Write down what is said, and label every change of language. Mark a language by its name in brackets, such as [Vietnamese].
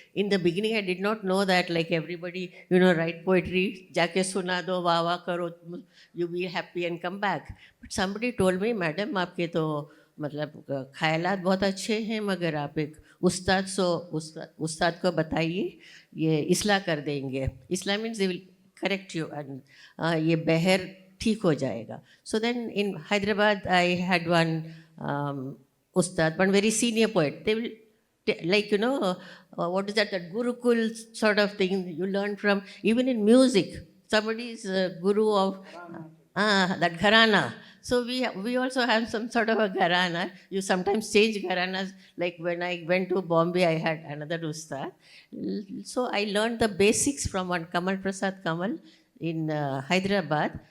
[English] In the beginning, I did not know that, like everybody, write poetry, [Hindi] jaake suna do, wawa karo, [English] you be happy and come back. But somebody told me, madam, [Hindi] aapke to मतलब ख्यालात बहुत अच्छे हैं, मगर आप एक उस्ताद को बताइए, ये इसलाह कर देंगे. [English] इसलाह means they will correct you, and [Hindi] ये बहर ठीक हो जाएगा. [English] So then in Hyderabad I had one ustad, one very senior poet. They will like what is that gurukul sort of thing you learn from. Even in music, somebody is guru of that gharana. So we also have some sort of a gharana. You sometimes change gharanas. Like when I went to Bombay, I had another ustad. So I learned the basics from one Kamal Prasad Kamal in Hyderabad.